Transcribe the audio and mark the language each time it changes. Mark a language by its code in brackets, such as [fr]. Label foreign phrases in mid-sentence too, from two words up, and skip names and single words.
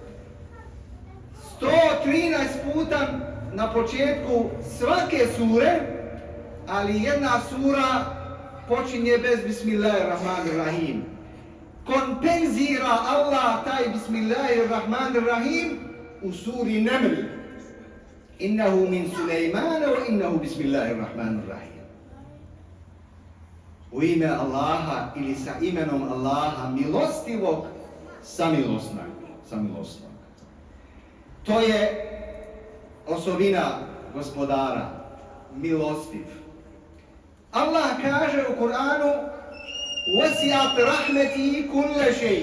[bs] 113 puta na početku svake sure, ali jedna sura počinje bez Bismillahirrahmanirrahim. Kompenzira Allah taj Bismillahirrahmanirrahim u suri Naml. [ar] إنه من سليمان وإنه بسم الله الرحمن الرحيم. [bs] U ime Allaha ili sa imenom Allaha milostivog, samilosnog. To je osobina gospodara, milostiv. Allah kaže u Kur'anu: [ar] "وسعت رحمتي كل شيء."